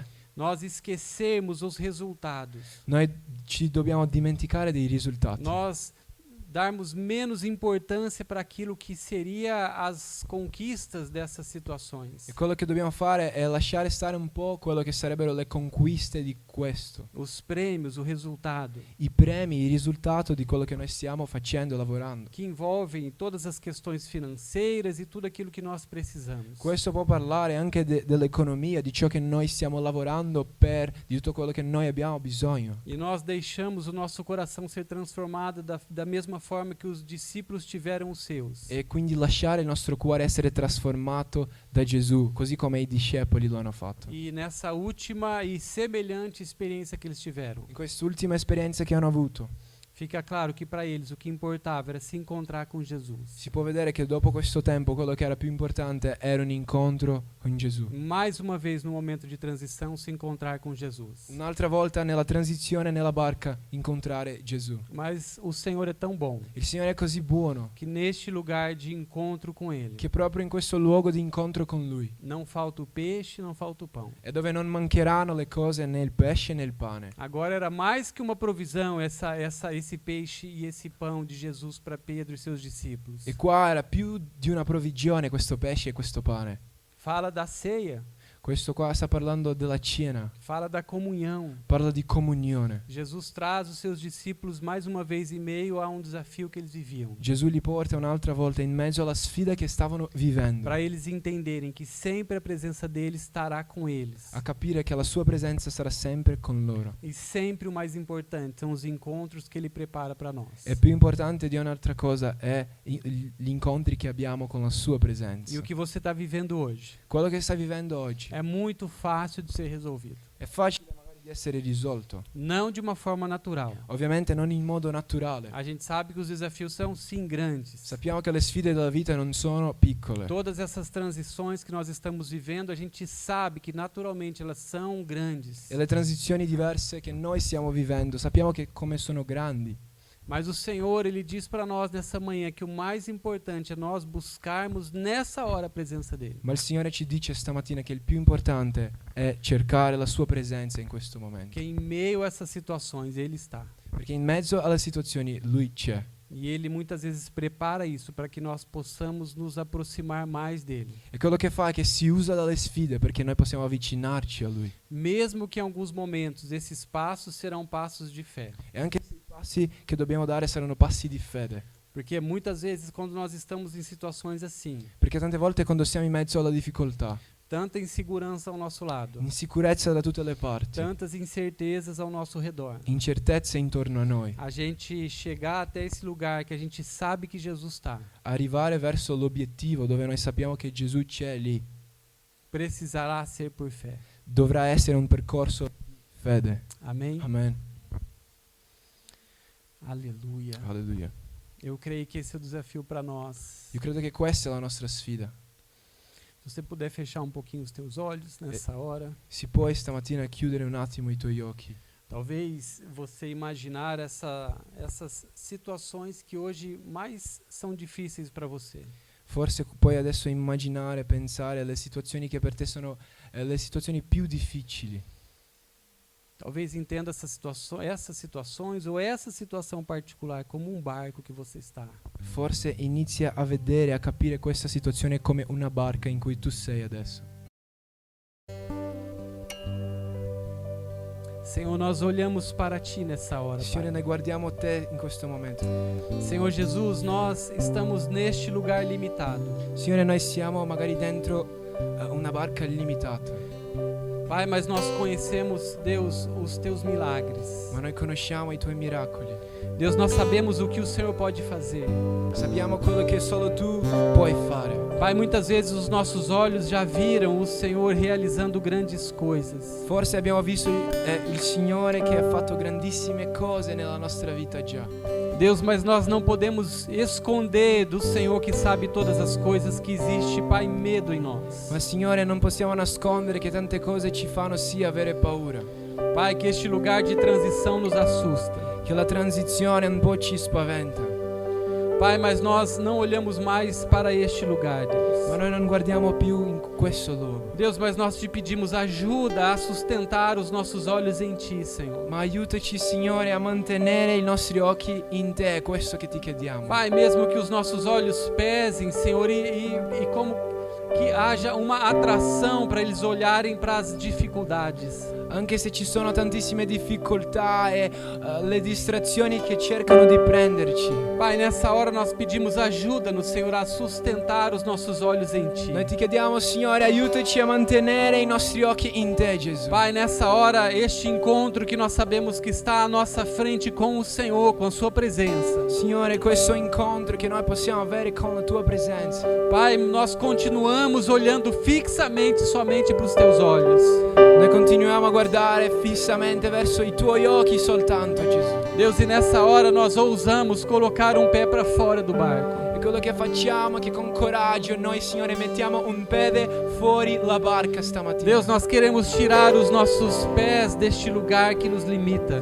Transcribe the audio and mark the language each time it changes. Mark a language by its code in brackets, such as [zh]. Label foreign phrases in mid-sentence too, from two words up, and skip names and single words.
[pt] nós esquecemos os resultados. [it] noi ci dobbiamo dimenticare dei risultati. [pt] Nós darmos menos importância para aquilo que seria as conquistas dessas situações. [it] E quello che dobbiamo fare è lasciare stare un po' quello che sarebbero le conquiste di questo, [pt] Os prêmios, o resultado, [it] i premi, il risultato di quello che noi stiamo facendo, lavorando. [pt] que envolvem todas as questões financeiras e tudo aquilo que nós precisamos. [it] Questo può parlare anche dell'economia, di ciò che noi stiamo lavorando per, di tutto quello che noi abbiamo bisogno. [pt] E nós deixamos o nosso coração ser transformado da mesma forma que os discípulos tiveram os seus. [it] E quindi lasciare il nostro cuore essere trasformato da Gesù, così come i discepoli lo hanno fatto. [pt] E nessa última e semelhante experiência que eles tiveram, [it] In quest'ultima esperienza che hanno avuto, [pt] fica claro que para eles o que importava era se encontrar com Jesus. [it] si può vedere che dopo questo tempo quello che era più importante era un incontro con Gesù. [pt] Mais uma vez no momento de transição se encontrar com Jesus. [it] Un'altra volta nella transizione nella barca incontrare Gesù. [pt] Mas o Senhor é tão bom [it] Il Signore è così buono [pt] que neste lugar de encontro com Ele [it] che proprio in questo luogo di incontro con Lui [pt] não falta o peixe, não falta o pão. [it] è dove non mancheranno le cose né il pesce né il pane. [pt] Agora era mais que uma provisão esse peixe e esse pão de Jesus para Pedro e seus discípulos. [it] E qua era più di una provvigione questo pesce e questo pane. [pt] Fala da ceia, [it] Questo qua sta parlando della cena, [pt] fala da comunhão. [it] parla di comunione. [pt] Jesus traz os seus discípulos mais uma vez em meio a um desafio que eles viviam, [it] Gesù li porta un'altra volta in mezzo alla sfida che stavano vivendo, [pt] para eles entenderem que sempre a presença dele estará com eles. [it] a capire che la sua presenza sarà sempre con loro. [pt] E sempre o mais importante são os encontros que ele prepara para nós. [it] E più importante di un'altra cosa è gli incontri che abbiamo con la sua [pt] E [it] presenza. [pt] o que você está vivendo hoje [it] Quello che stai vivendo oggi [pt] é muito fácil de ser resolvido. [it] è facile magari di essere risolto, [pt] Não de uma forma natural. [it] ovviamente non in modo naturale. [pt] A gente sabe que os desafios são sim grandes. [it] Sappiamo che le sfide della vita non sono piccole. [pt] Todas essas transições que nós estamos vivendo, a gente sabe que naturalmente elas são grandes. [it] E le transizioni diverse che noi stiamo vivendo, sappiamo che come sono grandi. [pt] Mas o Senhor, Ele diz para nós nessa manhã que o mais importante é nós buscarmos nessa hora a presença dEle. [it] Ma il Signore ci dice stamattina che il più importante è cercare la sua presenza in questo momento. [pt] Que em meio a essas situações Ele está. [it] Perché in mezzo alle situazioni Lui c'è. [pt] E Ele muitas vezes prepara isso para que nós possamos nos aproximar mais dEle. [it] E quello che fa è che si usa dalle sfide perché noi possiamo avvicinarci a Lui. [pt] Mesmo que em alguns momentos esses passos serão passos de fé. [it] E anche se i passi che dobbiamo dare saranno passi di fede. [pt] Porque muitas vezes quando nós estamos em situações assim, [it] Perché tante volte quando siamo in mezzo alla difficoltà, [pt] tanta insegurança ao nosso lado, [it] insicurezza da tutte le parti, [pt] tantas incertezas ao nosso redor, [it] incertezze intorno a noi, [pt] a gente chegar até esse lugar que a gente sabe que Jesus está, [it] arrivare verso l'obiettivo dove noi sappiamo che Gesù c'è lì, [pt] precisará ser por fé. [it] dovrà essere un percorso di fede. [pt] Amém? [it] Amen. [pt] Aleluia. [it] Alleluia. [pt] Eu creio que esse é o desafio para nós. [it] Io credo che questa è la nostra sfida. [pt] Se você puder fechar um pouquinho os teus olhos nessa hora, [it] Se puoi stamattina chiudere un attimo i tuoi occhi, [pt] talvez você imaginar essas situações que hoje mais são difíceis para você. [it] forse puoi adesso immaginare, pensare alle situazioni che per te sono le situazioni più difficili. [pt] Talvez entenda essas situações ou essa situação particular como um barco que você está. [it] Forse inizia a vedere, a capire questa situazione come una barca in cui tu sei adesso. [pt] Senhor, nós olhamos para Ti nessa hora, [it] Signore, [pt] Pai. [it] noi guardiamo te in questo momento. [pt] Senhor Jesus, nós estamos neste lugar limitado. [it] Signore, noi siamo magari dentro una barca limitata, [pt] Pai, mas nós conhecemos, Deus, os Teus milagres. [it] ma noi conosciamo i tuoi miracoli. [pt] Deus, nós sabemos o que o Senhor pode fazer. [it] Sappiamo quello che solo tu puoi fare. [pt] Pai, muitas vezes os nossos olhos já viram o Senhor realizando grandes coisas. [it] Forse abbiamo visto il Signore che ha fatto grandissime cose nella nostra vita già. [pt] Deus, mas nós não podemos esconder do Senhor que sabe todas as coisas que existe, Pai, medo em nós. [it] Ma Signore, non possiamo nascondere che tante cose ci fanno sì avere paura, [pt] Pai, que este lugar de transição nos assusta. [it] che la transizione un po' ci spaventa. [pt] Pai, mas nós não olhamos mais para este lugar, Deus. [it] Ma noi non guardiamo più in questo luogo. [pt] Deus, mas nós te pedimos ajuda a sustentar os nossos olhos em Ti, Senhor. [it] Ma aiutaci, Signore, a mantenere i nostri occhi in te, è questo che ti chiediamo. [pt] Pai, mesmo que os nossos olhos pesem, Senhor, e como que haja uma atração para eles olharem para as dificuldades. [it] Anche se ci sono tantissime difficoltà e le distrazioni che cercano di prenderci, [pt] Pai, nessa hora nós pedimos ajuda no Senhor a sustentar os nossos olhos em Ti. [it] noi ti chiediamo, Signore, aiutaci a mantenere i nostri occhi in te, Gesù. [pt] Pai, nessa hora, este encontro que nós sabemos que está à nossa frente com o Senhor, com a Sua presença. [it] Signore, questo incontro che noi possiamo avere con la tua presenza. [pt] Pai, nós continuamos olhando fixamente somente para os Teus olhos. [it] Noi continuiamo a guardare fissamente verso i tuoi occhi soltanto, Gesù. [pt] Deus, e nessa hora nós ousamos colocar um pé para fora do barco. [it] E quello che facciamo è che con coraggio noi, Signore, mettiamo un piede fuori la barca stamattina. [pt] Deus, nós queremos tirar os nossos pés deste lugar que nos limita.